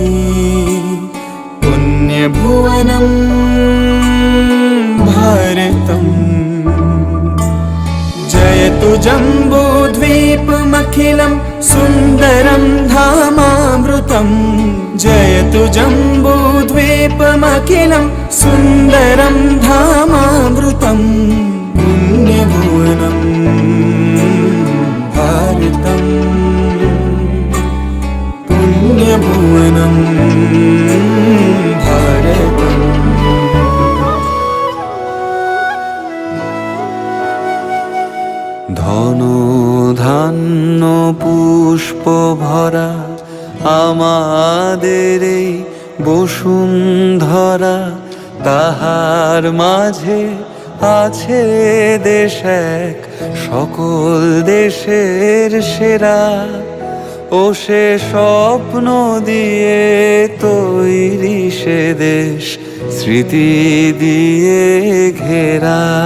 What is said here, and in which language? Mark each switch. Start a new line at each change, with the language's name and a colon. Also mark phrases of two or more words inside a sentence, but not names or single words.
Sanskrit: पुण्यभुवनं भारतम् जयतु जम्बूद्वीपमखिलं सुन्दरं धामामृतम् जयतु जम्बूद्वीपमखिलं सुन्दरं धामामृतम् पुण्यभुवनं भारतम् पुण्यभुवनं भारतम्
Bangla: ধন ধান্য পুষ্প ভরা আমাদের এই বসুন্ধরা তাহার মাঝে আছে দেশ এক সকল দেশের সেরা ও সে স্বপ্ন দিয়ে তৈরি সে দেশ স্মৃতি দিয়ে ঘেরা